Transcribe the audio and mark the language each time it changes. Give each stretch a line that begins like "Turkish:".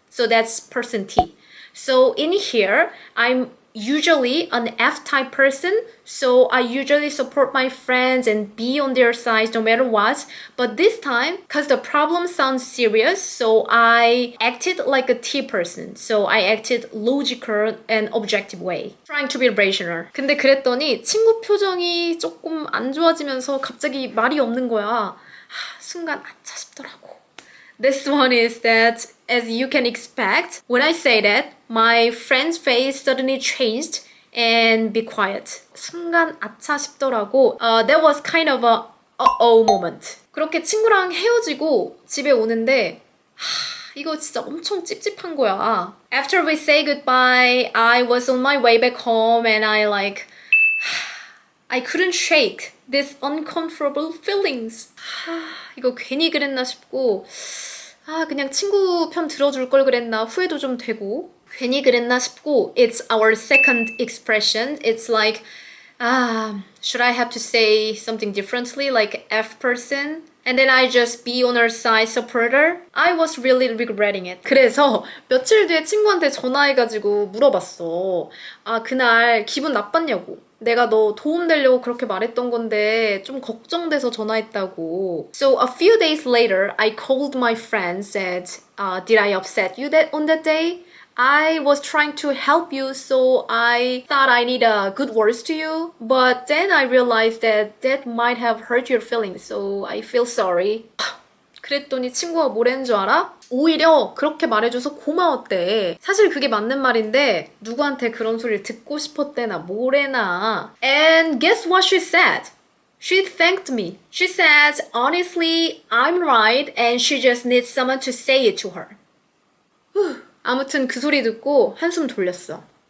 English: So that's person T. So in here, I'm usually an F-type person, so I usually support my friends and be on their side no matter what. But this time, because the problem sounds serious, so I acted like a T person. So I acted logical and objective way, trying to be rational.
Korean: 근데 그랬더니 친구 표정이 조금 안 좋아지면서 갑자기 말이 없는 거야. 순간 아차 싶더라고.
English: This one is that as you can expect, when I say that, my friend's face suddenly changed and be quiet.
Korean: 순간 아차 싶더라고.
English: That was kind of a uh-oh moment.
Korean: 그렇게 친구랑 헤어지고 집에 오는데 이거 진짜 엄청 찝찝한 거야.
English: After we say goodbye, I was on my way back home and I couldn't shake this uncomfortable feelings.
Korean: 이거 괜히 그랬나 싶고 그냥 친구 편 들어줄 걸 그랬나 후회도 좀 되고 괜히 그랬나 싶고
English: it's our second expression. It's like should I have to say something differently like F person? And then I just be on her side supporter? I was really regretting it.
Korean: 그래서 며칠 뒤에 친구한테 전화해가지고 물어봤어. 그날 기분 나빴냐고. 내가 너 도움되려고 그렇게 말했던 건데 좀 걱정돼서 전화했다고.
English: So a few days later, I called my friend and said, did I upset you on that day? I was trying to help you, so I thought I need good words to you. But then I realized that might have hurt your feelings, so I feel sorry.
Korean: 그랬더니 친구가 뭐라는 줄 알아? 오히려 그렇게 말해줘서 고마웠대. 사실 그게 맞는 말인데 누구한테 그런 소리를 듣고 싶었대나 뭐래나.
English: And guess what she said? She thanked me. She said, honestly, I'm right and she just needs someone to say it to her.
Korean: 아무튼 그 소리 듣고 한숨 돌렸어.